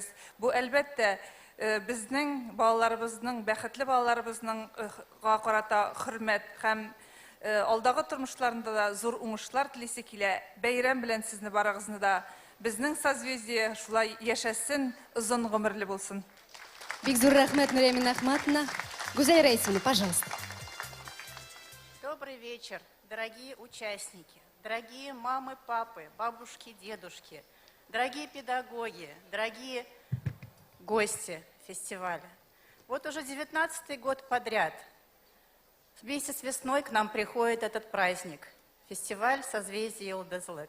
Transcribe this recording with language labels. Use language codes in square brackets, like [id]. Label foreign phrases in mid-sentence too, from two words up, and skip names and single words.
[tt] Бу әлбәттә безнең балаларыбызның, бәхетле балаларыбызның карата хөрмәт һәм алдагы тормышларында да зур уңышлар телисе килә. Бәйрәм белән сезне барыгызны да Безнең созвездие шулай яшәсен, озын гомерле булсын. Бик зур рәхмәт, Нурия Ахматовна. [ru] Гузель Раисовна, пожалуйста. Добрый вечер, дорогие участники, дорогие мамы, папы, бабушки, дедушки, дорогие педагоги, дорогие гости фестиваля. Вот уже 19-й год подряд, вместе с весной к нам приходит этот праздник, фестиваль «Созвездие Йылдызлык».